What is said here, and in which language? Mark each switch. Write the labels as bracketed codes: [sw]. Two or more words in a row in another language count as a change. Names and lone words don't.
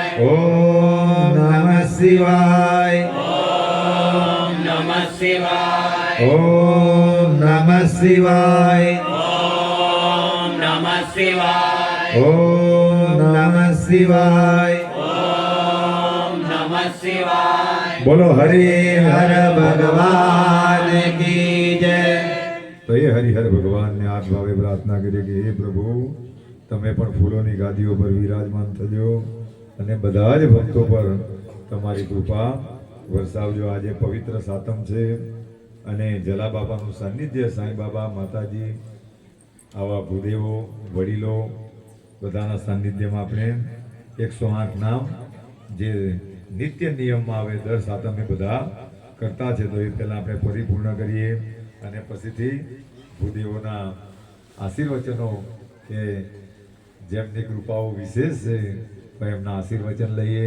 [sa] ओम नमः शिवाय। ओम नमः शिवाय। ओम नमः शिवाय। ओम नमः शिवाय। ओम नमः शिवाय। ओम नमः शिवाय। [hi] बोलो हरि हर भगवान की जय। [gu] તો એ હરિહર ભગવાનને આ ભાવે પ્રાર્થના કરીએ કે હે પ્રભુ તમે પણ ફૂલોની ગાદીઓ પર વિરાજમાન થજો અને બધા જ ભક્તો પર તમારી કૃપા વરસાવજો। આજે પવિત્ર સાતમ છે અને જલા બાબાનું સાનિધ્ય સાંઈ બાબા માતાજી આવા ભૂદેવો વડીલો બધાના સાનિધ્યમાં આપણે 108 નામ જે નિત્ય નિયમમાં આવે દર સાતમે બધા કરતા છે, તો એ પહેલાં આપણે પરિપૂર્ણ કરીએ અને પછીથી ભૂદેવોના આશીર્વચનો કે જેમની કૃપાઓ વિશેષ છે તો એમના આશીર્વચન લઈએ।